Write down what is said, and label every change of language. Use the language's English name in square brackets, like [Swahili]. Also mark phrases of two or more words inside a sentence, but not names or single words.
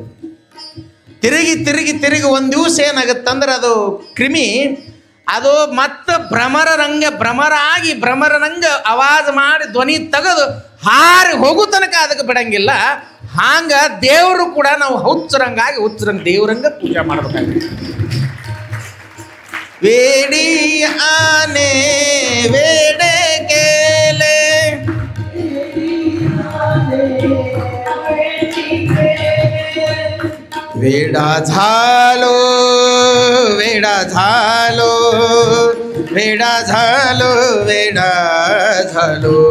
[Kannada] ತಿರುಗಿ ತಿರುಗಿ ತಿರುಗಿ ಒಂದು ದಿವಸ ಏನಾಗತ್ತಂದ್ರೆ ಅದು ಕ್ರಿಮಿ ಅದು ಮತ್ತೆ ಭ್ರಮರ ಆಗಿ ಭ್ರಮರನಂಗೆ ಆವಾಜ್ ಮಾಡಿ ಧ್ವನಿ ತೆಗೆದು ಹಾರಿ ಹೋಗೋ ತನಕ ಅದಕ್ಕೆ ಬಿಡಂಗಿಲ್ಲ. ಹಾಂಗ ದೇವರು ಕೂಡ ನಾವು ಹುಚ್ಚರಂಗಾಗಿ ದೇವರಂಗ ಪೂಜೆ ಮಾಡಬೇಕಾಗುತ್ತೆ. [Marathi] वेडियाने वेडे केले. वेडा झालो वेडा झालो वेडा झालो वेडा झालो.